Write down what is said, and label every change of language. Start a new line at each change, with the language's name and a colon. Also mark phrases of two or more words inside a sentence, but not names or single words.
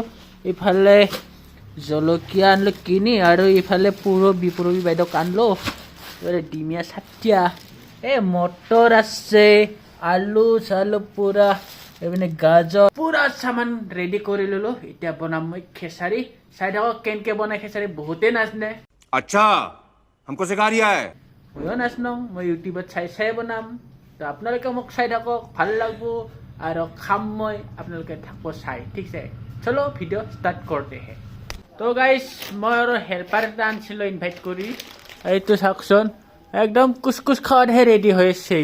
Assamese: ইফালে জলকীয়া আনলো কিনি, আৰু ইফালে পুৰবি বাইদেউক আনলো, ডিমিয়া চাটিয়া, মটৰ আছে, আলু চালু পুৰা, এইপিনে গাজৰ, পুৰা সামান ৰেডি কৰি ললো। এতিয়া বনাম মই খেচাৰি। চাই থাকক কেনেকে বনাই খেচাৰি, বহুতে নাজানে। আচ্ছা,
Hindi: हमको सिखा रिया है।
Assamese: ময়ো নাজানো, মই ইউটিউবত চাই বনাম। তো আপোনালোকে মোক চাই থাকক, ভাল লাগব আৰু খাম মই, আপোনালোকে থাকব চাই। ঠিক আছে, চলো
English: video start
Assamese: কৰোঁতে হে। তো গাইজ, মই আৰু হেল্পাৰ এটা আনিছিলোঁ ইনভাইট কৰি। এইটো চাওকচোন, একদম কুচকুচ খাৱাতহে ৰেডি হৈ আছে।